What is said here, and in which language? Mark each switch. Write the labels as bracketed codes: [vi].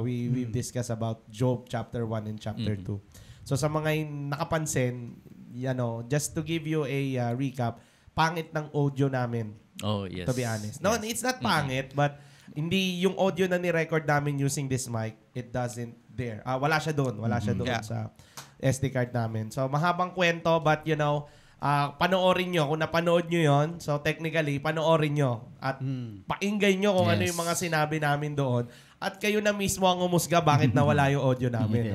[en] We've discussed about Job chapter 1 and chapter 2. [tl] So sa mga nakapansin, [en] just to give you a recap, [tl] pangit ng audio namin. [en] Oh, yes. To be honest. No, it's not pangit, but [tl] hindi yung audio na ni-record namin [en] using this mic, it doesn't there. [tl] Wala siya doon. Wala siya doon sa SD card namin. So mahabang kwento, but panoorin nyo. Kung napanood nyo yon, so technically, panoorin nyo. At pakinggan nyo kung ano yung mga sinabi namin doon. At kayo na mismo ang umusga bakit nawala yung audio namin.